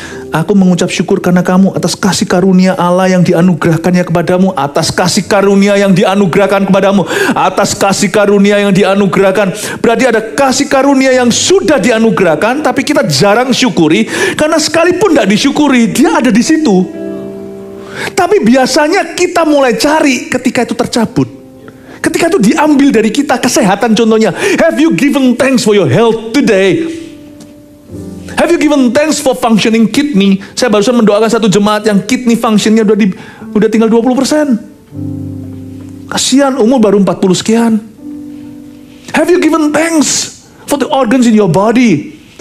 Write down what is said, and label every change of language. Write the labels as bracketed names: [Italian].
[Indonesian] Aku mengucap syukur karena kamu atas kasih karunia Allah yang dianugerahkannya kepadamu, atas kasih karunia yang dianugerahkan kepadamu, atas kasih karunia yang dianugerahkan. Berarti ada kasih karunia yang sudah dianugerahkan, tapi kita jarang syukuri, karena sekalipun tidak disyukuri, dia ada di situ. Tapi biasanya kita mulai cari ketika itu tercabut. Ketika itu diambil dari kita, kesehatan contohnya. [English] Have you given thanks for your health today? Have you given thanks for functioning kidney? [Indonesian] Saya barusan mendoakan satu jemaat yang kidney functionnya udah tinggal 20%. Kasihan, umur baru 40 sekian. [English] Have you given thanks for the organs in your body?